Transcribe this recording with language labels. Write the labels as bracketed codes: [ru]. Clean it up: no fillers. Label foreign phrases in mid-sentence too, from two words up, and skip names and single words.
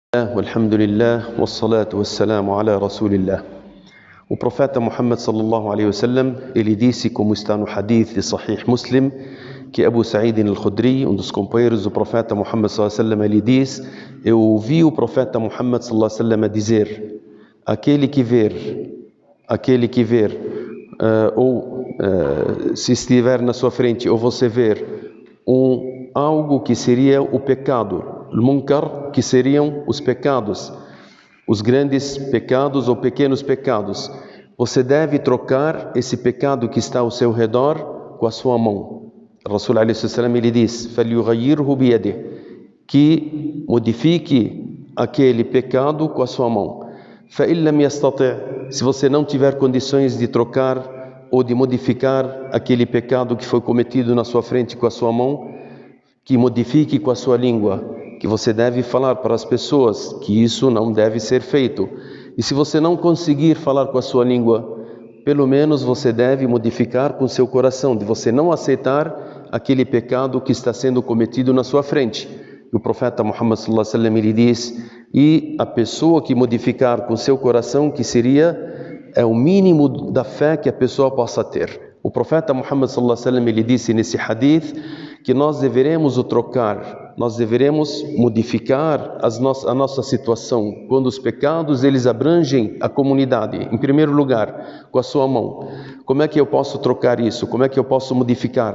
[ar] والحمد لله، والصلاة والسلام على رسول الله. [pt] O profeta Muhammad [ar] صلى الله عليه وسلم, [pt] ele disse, como está no hadith de Sahih Muslim, que Abu Sa'id al-Khudri, dos companheiros do profeta Muhammad [ar] صلى الله عليه وسلم, [pt] ele diz: eu ouvi o profeta Muhammad [ar] صلى الله عليه وسلم [pt] dizer: aquele que ver, se estiver na sua frente, ou você ver algo que seria o pecado, munkar, que seriam os pecados, os grandes pecados ou pequenos pecados, você deve trocar esse pecado que está ao seu redor com a sua mão. [ar] رسول عليه السلام, [pt] ele diz: [ar] فَلْيُغَيِّرْهُ بِيَدِهِ, [pt] que modifique aquele pecado com a sua mão. [ar] فَإِنْ لَمْ يَسْتَطِعْ, [pt] se você não tiver condições de trocar ou de modificar aquele pecado que foi cometido na sua frente com a sua mão, que modifique com a sua língua, que você deve falar para as pessoas que isso não deve ser feito. E se você não conseguir falar com a sua língua, pelo menos você deve modificar com seu coração, de você não aceitar aquele pecado que está sendo cometido na sua frente. E o profeta Muhammad [ar] صلى الله عليه وسلم, [pt] ele diz: e a pessoa que modificar com seu coração, que é o mínimo da fé que a pessoa possa ter. O profeta Muhammad [ar] صلى الله عليه وسلم, [pt] ele disse nesse hadith que nós deveremos nós deveremos modificar a nossa situação quando os pecados eles abrangem a comunidade. Em primeiro lugar, com a sua mão. Como é que eu posso trocar isso? Como é que eu posso modificar?